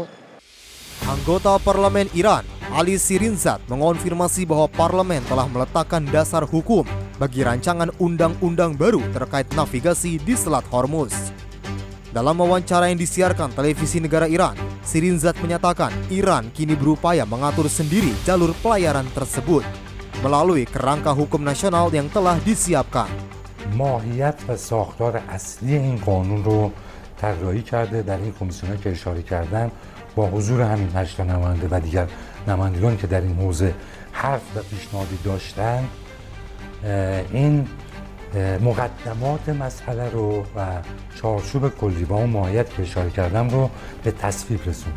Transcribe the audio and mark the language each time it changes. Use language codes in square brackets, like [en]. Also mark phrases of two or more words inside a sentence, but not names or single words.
[id] Anggota Parlemen Iran, Ali Shirinzad, mengonfirmasi bahwa parlemen telah meletakkan dasar hukum bagi rancangan undang-undang baru terkait navigasi di Selat Hormuz. Dalam wawancara yang disiarkan televisi negara Iran, Shirinzad menyatakan Iran kini berupaya mengatur sendiri jalur pelayaran tersebut melalui kerangka hukum nasional yang telah disiapkan. [fa] ماهیت و ساختار اصلی این قانون رو طراحی کرده. در این کمیسیون‌هایی که اشاره کردم با حضور همین 8 نماینده و دیگر نمایندگانی که در این حوزه حرف و پیشنهادی داشتند این مقدمات مسئله رو و چارچوب کلی با اون ماهیت که اشاره کردم رو به تصویب رسونده.